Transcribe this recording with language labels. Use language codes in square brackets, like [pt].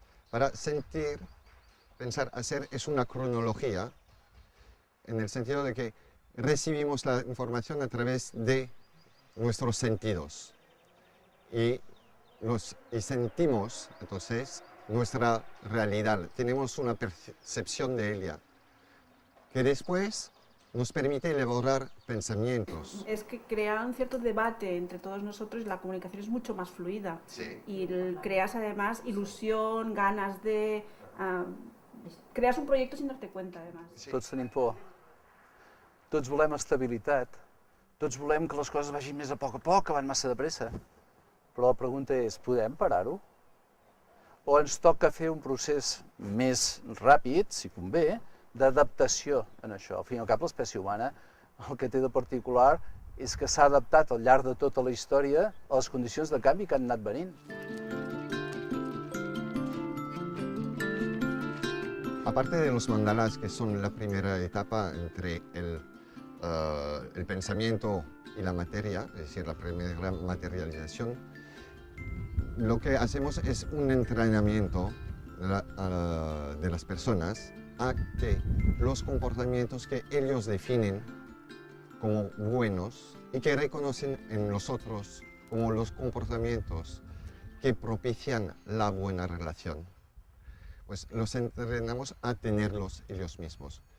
[es] Para sentir, pensar, hacer es una cronología en el sentido de que recibimos la información a través de nuestros sentidos y sentimos entonces nuestra realidad, tenemos una percepción de ella que después nos permite elaborar pensamientos. Es que crea un cierto debate entre todos nosotros y la comunicación es mucho más fluida. Sí. Y creas además ilusión, ganas de... creas un proyecto sin darte cuenta además. Sí. [ca] Tots tenim por, tots volem estabilitat, tots volem que les coses vagin més a poc, que van massa de pressa. Però la pregunta és, podem parar-ho? O ens toca fer un procés més ràpid, si convé, d'adaptació en això. Al fin i al cap, l'espècie humana el que té de particular és que s'ha adaptat al llarg de tota la història a les condicions de canvi que han anat venint. [es] Aparte de los mandalas, que son la primera etapa entre el pensamiento y la materia, es decir, la primera materialización, lo que hacemos es un entrenamiento de las personas a que los comportamientos que ellos definen como buenos y que reconocen en nosotros como los comportamientos que propician la buena relación, pues los entrenamos a tenerlos ellos mismos.